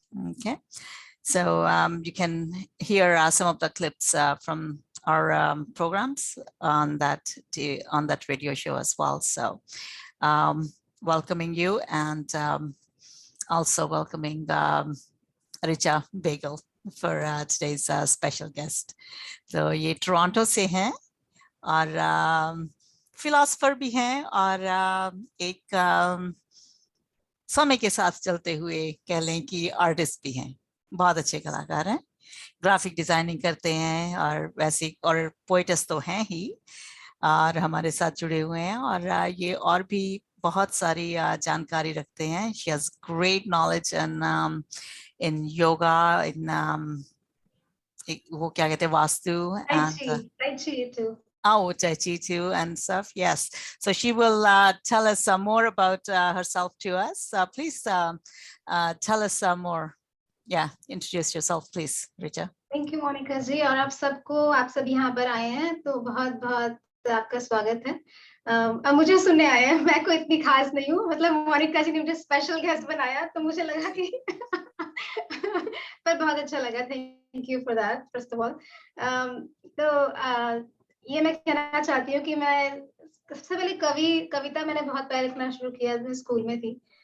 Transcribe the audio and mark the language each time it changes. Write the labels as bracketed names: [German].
[English] Okay, so you can hear some of the clips from our programs on that radio show as well. So welcoming you and also welcoming Richa Bagel for today's special guest. [Hindi] तो ये Toronto से हैं और philosopher भी हैं और एक समय के साथ चलते हुए कह लें कि आर्टिस्ट भी हैं। बहुत अच्छे कलाकार हैं, ग्राफिक डिजाइनिंग करते हैं और वैसे और पोएट्स तो हैं ही और हमारे साथ जुड़े हुए हैं। और ये और भी बहुत सारी जानकारी रखते हैं। [English] She has great knowledge in yoga, in [Hindi] वो क्या कहते हैं vastu [English] and Tai Chi too. Oh, Tai Chi too and stuff. Yes. So she will tell us more about herself to us. Please tell us more. Yeah, introduce yourself, please, Richa. Thank you, Monica ji. [Hindi] और आप सब यहाँ पर आए हैं तो बहुत बहुत आपका स्वागत है। अब मुझे सुनने आए हैं, मैं कोई इतनी खास नहीं हूँ। मतलब मोनिका जी ने मुझे स्पेशल गेस्ट बनाया तो मुझे लगा कि पर बहुत अच्छा लगा। [English] Thank you for that first of all. [Hindi] तो ये मैं कहना चाहती हूँ कि मैं सबसे पहले कविता मैंने बहुत पहले लिखना शुरू किया, मैं स्कूल में थी।